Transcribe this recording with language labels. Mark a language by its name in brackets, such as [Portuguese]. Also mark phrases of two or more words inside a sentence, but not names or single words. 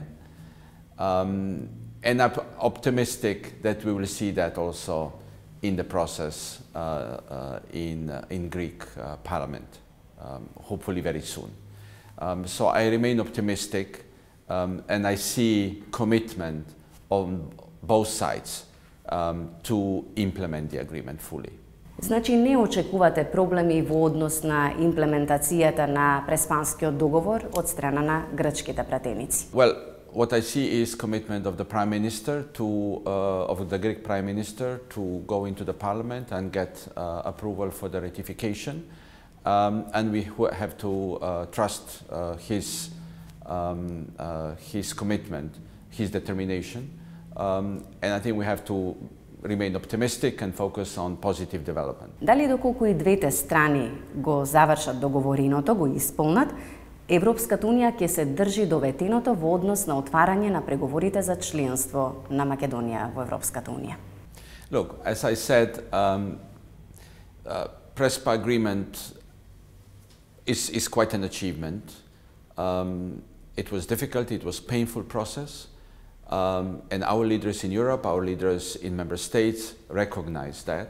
[English] And I'm optimistic that we will see that also in the process in Greek Parliament, hopefully very soon. So I remain optimistic and I see commitment on both sides to implement the agreement fully. [Macedonian] Значи не очекувате проблеми во однос на имплементацијата на Преспанскиот договор од страна на грчките пратеници? [English] Well, what I see is commitment of the Prime Minister of the Greek Prime Minister to go into the Parliament and get approval for the ratification, and we have to trust his commitment, his determination, and I think we have to remain optimistic and focus on positive development. [Macedonian] Дали доколку и двете страни го завршат договориното, го исполнат, Европската унија ќе се држи до ветеното во однос на отварање на преговорите за членство на Македонија во Европската унија? [English] Look, as I said, Prespa agreement is quite an achievement. It was difficult, it was a painful process. And our leaders in Europe, our leaders in member states recognize that.